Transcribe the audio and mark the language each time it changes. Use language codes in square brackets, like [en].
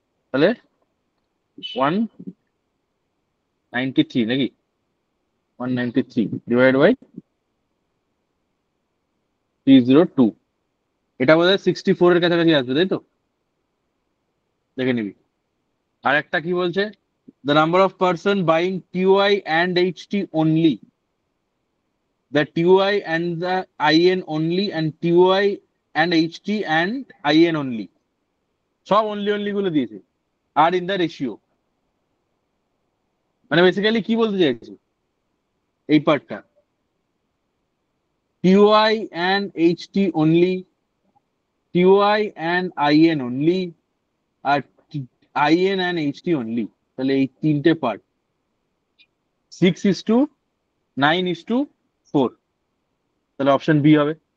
[bn] তাহলে 193 নাকি? 193 divide by 302, এটা বোধহয় 64 এর কাছাকাছি আসবে, তাই তো? দেখে নিবি। আর একটা কি বলছে? [en] The number of person buying TUI and HT only, the TUI and the IN only, and TUI and HT and IN only, [bn] সব only গুলো দিয়েছে, আর [en] In the ratio. [bn] মানে বেসিক্যালি কি বলতে চাইছি এই পার্টটা? [en] TUI and HT only, TUI and IN only, আর IN and HT only। [bn] তাহলে এই তিনটে পার্ট 6:9:4, তাহলে অপশন বি হবে।